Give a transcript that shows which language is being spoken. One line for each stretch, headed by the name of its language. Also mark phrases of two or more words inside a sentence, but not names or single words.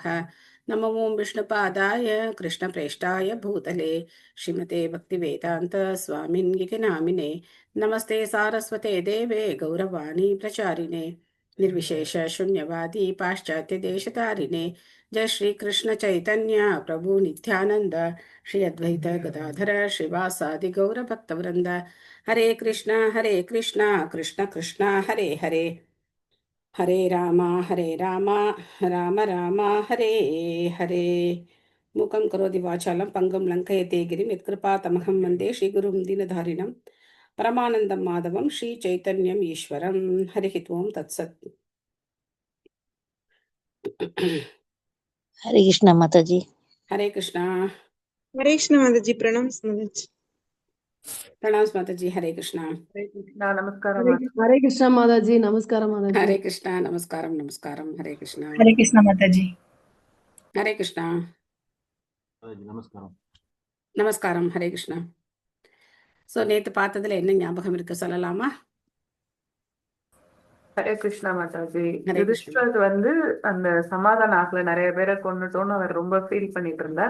Sanskrit: नमो विष्णुपादाय कृष्णप्रेष्ठाय भूतले श्रीमते भक्तिवेदान्त स्वामिन्गिति नामिने। नमस्ते सारस्वते देवे गौरवाणी प्रचारिणे निर्विशेष शून्यवादी पाश्चात्य देशतारिणे। जय श्री कृष्ण चैतन्य प्रभु नित्यानंद श्री अद्वैत गदाधर श्रीवासादि गौर भक्तवृंद। हरे कृष्णा कृष्ण कृष्ण हरे हरे हरे राम राम राम हरे हरे। मूकं करोति वाचालं पङ्गुं लङ्घयते गिरिं यत्कृपातमहं वन्दे श्रीगुरुं दीनधारिणं परमानन्दं माधवं श्रीचैतन्यम् ईश्वरं। हरिः ओं तत्सत्।
Hindi: हरे कृष्णा माता जी। हरे कृष्णा। हरे कृष्ण माता जी। प्रणाम माता जी। प्रणाम माता जी। हरे कृष्णा। हरे कृष्णा नमस्कार हरे कृष्णा माता जी। नमस्कार माता जी। हरे कृष्णा नमस्कारम नमस्कारम। हरे कृष्णा। हरे कृष्णा माता जी। हरे कृष्णा
Tamil: நமஸ்காரம். நமஸ்காரம். ஹரே கிருஷ்ணா. ஸோ நேற்று பார்த்ததுல என்ன ஞாபகம் இருக்கு சொல்லலாமா? ஹரே கிருஷ்ணா மாதாஜி. ஹரே கிருஷ்ணா. யுதிஷ்டர் வந்து அந்த சமாதானம் ஆகல, நிறைய பேரை கொண்டுட்டோன்னு அவர் ரொம்ப ஃபீல் பண்ணிட்டு இருந்தார்.